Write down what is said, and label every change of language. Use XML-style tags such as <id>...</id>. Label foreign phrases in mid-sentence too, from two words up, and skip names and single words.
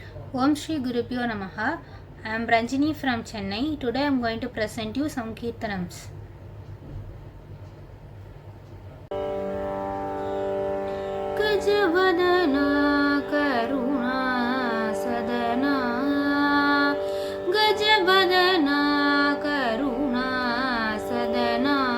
<sa>Om Shri Gurubhyo Namaha.</sa> <en>I am Ranjini from Chennai. Today I am going to present you some Kirtanams.</en> <sa>Gajavadana Karuna Sadana Gajavadana Karuna Sadana</sa>